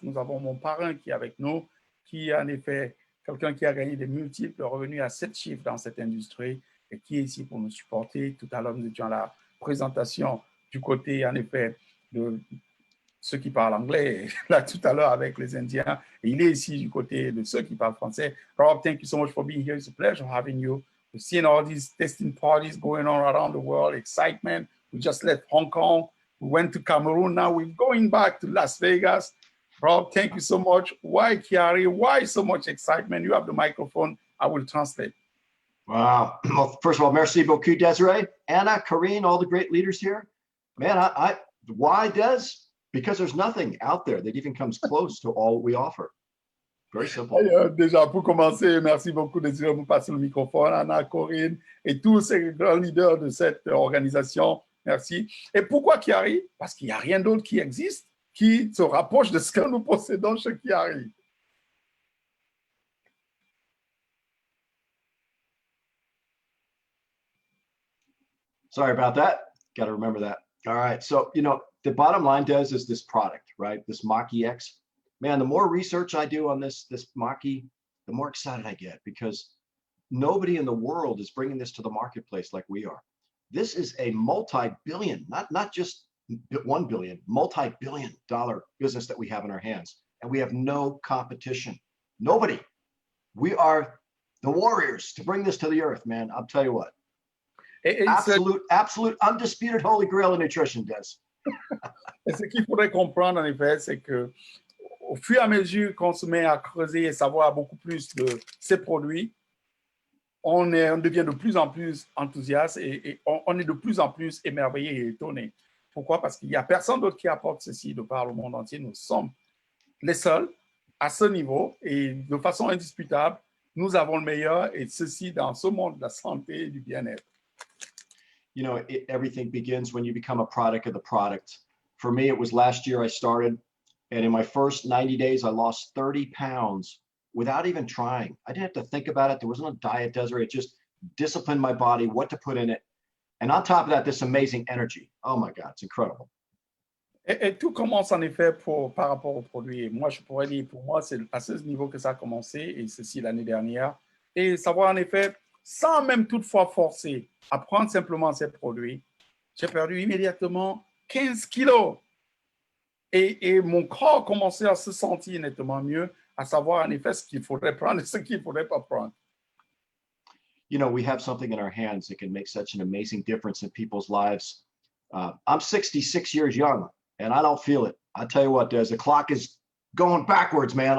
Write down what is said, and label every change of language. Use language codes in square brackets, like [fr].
[fr] Nous avons mon parrain qui est avec nous, qui est en effet quelqu'un qui a gagné des multiples revenus à 7 chiffres dans cette industrie et qui est ici pour nous supporter. Tout à l'heure, nous étions à la présentation du côté, en effet, de ceux qui parlent anglais, là tout à l'heure avec les Indiens. Et il est ici du côté de ceux qui parlent français. [en] Rob, thank you so much for being here. It's a pleasure having you. We've seen all these testing parties going on around the world, excitement. We just left Hong Kong. We went to Cameroon. Now we're going back to Las Vegas. Rob, thank you so much. Why Kiari? Why so much excitement? You have the microphone. I will translate. Wow. Well, first of all, [fr] merci beaucoup, [en] Desiree. Anna, Karine, all the great leaders here. Man, why Des? Because there's nothing out there that even comes close to all we offer. Very simple. [fr] Déjà, pour commencer, merci beaucoup de vous passer le microphone, Anna, Corinne et tous ces grands leaders de cette organisation. Merci. Et pourquoi Kiari? Parce qu'il n'y a rien d'autre qui existe qui se rapproche de ce que nous possédons chez Kiari. [en] Sorry about that. Got to remember that. All right. So, you know, the bottom line, Des, is this product, right? This Mach-E X. Man, the more research I do on this Mach-E, the more excited I get because nobody in the world is bringing this to the marketplace like we are. This is a multi-billion, not just 1 billion, multi-billion dollar business that we have in our hands. And we have no competition. Nobody. We are the warriors to bring this to the earth, man. I'll tell you what. Absolute, undisputed holy grail in nutrition, Des. [fr] Et ce qu'il faudrait comprendre, en effet, c'est que au fur et à mesure qu'on se met à creuser et savoir beaucoup plus de ces produits, on devient de plus en plus enthousiaste et on est de plus en plus émerveillé et étonné. Pourquoi? Parce qu'il n'y a personne d'autre qui apporte ceci de par le monde entier. Nous sommes les seuls à ce niveau et de façon indisputable, nous avons le meilleur et ceci dans ce monde de la santé et du bien-être. [en] You know, everything begins when you become a product of the product. For me, it was last year I started, and in my first 90 days, I lost 30 pounds without even trying. I didn't have to think about it. There wasn't a diet, Desiree. It just disciplined my body, what to put in it. And on top of that, this amazing energy. Oh my God, it's incredible. [fr] Et tout commence en effet par rapport aux produits. Et moi, je pourrais dire, pour moi, c'est à ce niveau que ça a commencé, et ceci l'année dernière. Et savoir en effet, sans même toutefois forcer à prendre simplement ces produits, j'ai perdu immédiatement 15 kilos. Et mon corps commençait à se sentir nettement mieux, à savoir en effet ce qu'il faudrait prendre et ce qu'il ne faudrait pas prendre. [en] You know, we have something in our hands that can make such an amazing difference in people's lives. I'm 66 years young, and I don't feel it. I tell you what, Des, the clock is going backwards, man.